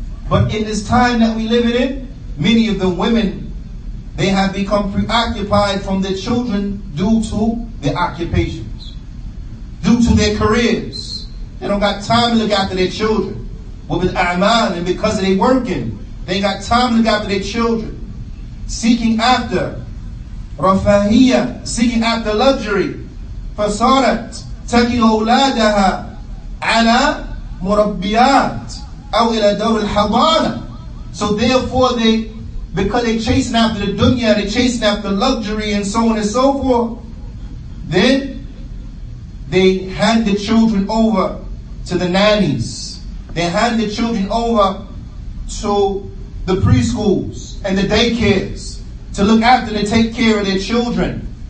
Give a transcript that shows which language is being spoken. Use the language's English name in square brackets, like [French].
[English] But in this time that we live in, many of the women, they have become preoccupied from their children due to their occupations, due to their careers. They don't got time to look after their children. With a'mal, and because they working, they got time to look after their children. Seeking after rafahiyya, seeking after luxury. [Arabic] فصارت تكل أولادها على مربيات أو إلى دور الحضانة. [English] So therefore because they chasing after the dunya, they chasing after luxury and so on and so forth, then they hand the children over to the nannies. They hand the children over to the preschools and the daycares to look after and take care of their children.